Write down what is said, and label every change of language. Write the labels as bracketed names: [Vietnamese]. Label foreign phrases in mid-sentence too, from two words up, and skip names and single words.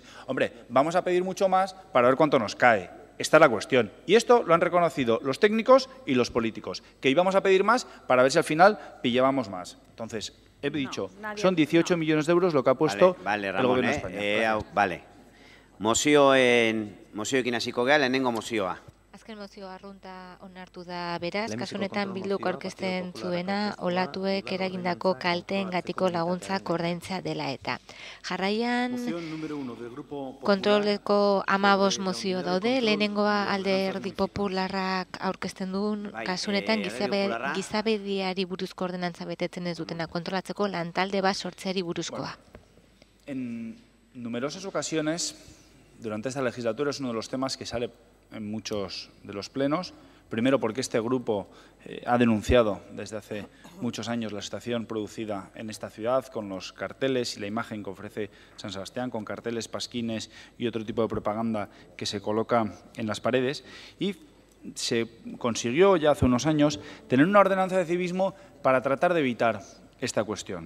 [Spanish] Hombre, vamos a pedir mucho más para ver cuánto nos cae. Esta es la cuestión. Y esto lo han reconocido los técnicos y los políticos, que íbamos a pedir más para ver si al final pillábamos más. Entonces, he dicho, son 18 millones de euros lo que ha puesto el Gobierno de España. Vale. [Basque] Mozioekin hasiko geha, lehenengo mozioa. Azken mozioa arrunta onartu da beraz, kasu honetan Bilduk aurkezten zuena olatuek eragindako kalteengatiko laguntzak ordaintzea dela eta. Jarraian kontroleko 15 mozio daude, lehenengoa Alderdi Popularrak aurkezten duen, kasu honetan gizabediari buruzko ordenantza betetzen ez dutena kontrolatzeko lantalde bat sortzeari buruzkoa. [Spanish] En numerosas ocasiones, durante esta legislatura, es uno de los temas que sale en muchos de los plenos, primero porque este grupo ha denunciado desde hace muchos años la situación producida en esta ciudad con los carteles y la imagen que ofrece San Sebastián, con carteles, pasquines y otro tipo de propaganda que se coloca en las paredes, y se consiguió ya hace unos años tener una ordenanza de civismo para tratar de evitar esta cuestión.